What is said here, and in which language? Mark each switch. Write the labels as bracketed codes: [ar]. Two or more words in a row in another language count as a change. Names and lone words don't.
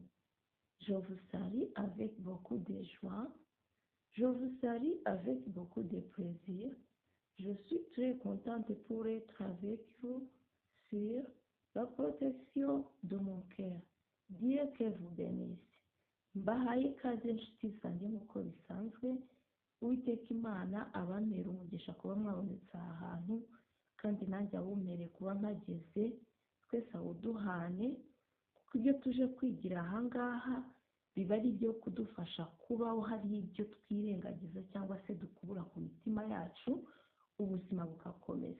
[fr] Je vous salue avec beaucoup de joie. Je vous salue avec beaucoup de plaisir. Je suis très contente pour être avec vous sur la protection de mon cœur. Dieu que vous bénisse. [rw] Mbahaye ikaze inshuti zanjye nk'uko bisanzwe, Uwiteka Imana abamera umugisha kuba mwabonetse aha hantu, kandi nanjye awumereye kuba mpageze, twese awuduhane, kuko ibyo tuje kwigira aha ngaha biba ari ibyo kudufasha kubaho hari ibyo twirengagiza cyangwa se dukubura ku mitima yacu, ubuzima bugakomeza.